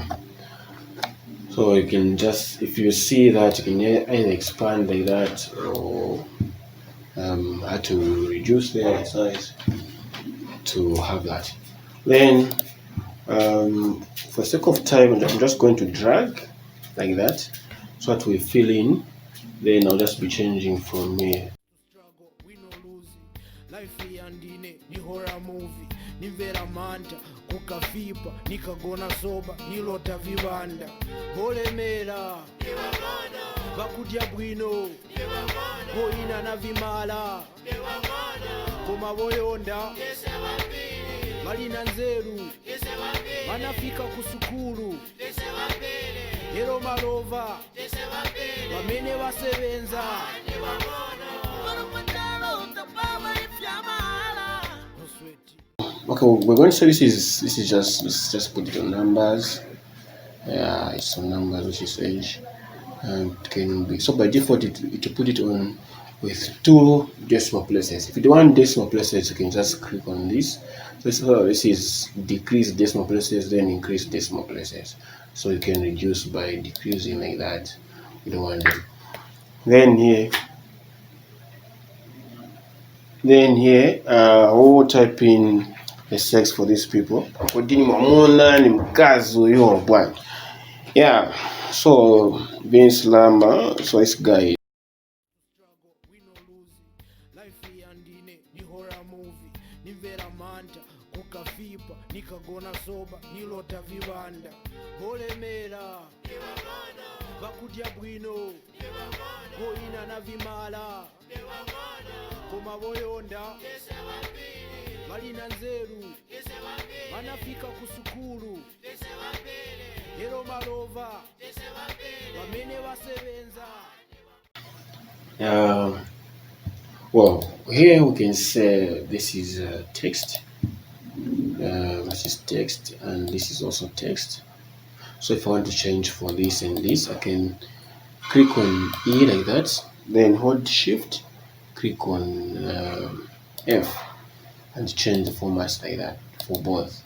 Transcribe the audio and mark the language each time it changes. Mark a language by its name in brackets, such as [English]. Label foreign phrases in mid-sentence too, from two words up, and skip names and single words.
[English] So you can just, if you see that, you can either expand like that or how to reduce the size to have that. Then for sake of time, I'm just going to drag like that so that we fill in. Then I'll just be changing from here. Struggle, we no lose. [Nyanja] Life yandine ni [English] horror movie. [Nyanja] Nimvera manta kukafipa nikagona soba nilota vibanda bolemera bakudya bwino boyina na vimala koma boyonda balina nzeru banafika ku sukulu lero malova bamene basebenza. [English] Okay, we're going to say this is just, let's just put it on numbers. Yeah, it's on numbers, which is age. It can be, so by default it will put it on with 2 decimal places. If you don't want decimal places, you can just click on this. So this is decrease decimal places, then increase decimal places. So you can reduce by decreasing like that. You don't want it. Then here Then here we'll type in the sex for these people. [Swahili] Kodini mwamuna ni mkazi huyo bwana. [English] Yeah, so Vince Lamba, so this guy. We no lose. [Nyanja] Life yandine ni [English] horror movie. [Nyanja] Nimvera manta kukafipa nikagona soba nilota vibanda. Bolemera bakudya bwino boina na vimala koma boyonda balina nzeru banafika kusukulu ero malova bamene basebenza. [English] Well, here we can say this is text. This is text, and this is also text. So if I want to change for this and this, I can click on E like that, then hold Shift, click on F, and change the formats like that for both.